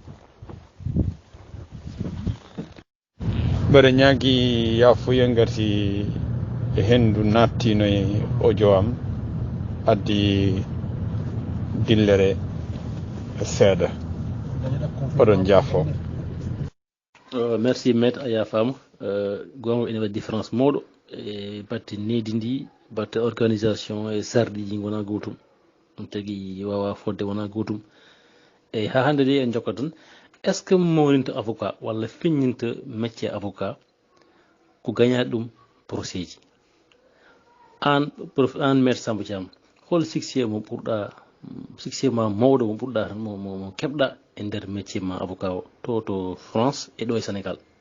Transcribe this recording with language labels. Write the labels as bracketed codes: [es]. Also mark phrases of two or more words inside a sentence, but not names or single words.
[ff] Mbeɗa ñaagui yafuya ngati e hendu nattino e audio am addi dillere seeɗa oɗon jaafo. [fr] Merci maître [ff] a yafama. Gonga ene waɗi différence mawɗo e batte needi ndi, batte organisation e sarɗiji wona gotum, ɗum tagui wawa fodde wona gotum. Eyyi ha hande de en jokkat tan [fr] est ce que [ff] mawninta avocat walla feññinta [fr] métier avocat [ff] ko gagnade ɗum procès ji an maître Samba Thiam hol succès mo ɓurɗa succès ma mawɗo mo ɓurɗa tan mo keɓɗa e nder métier ma avocat o to France e ɗo e Sénégal?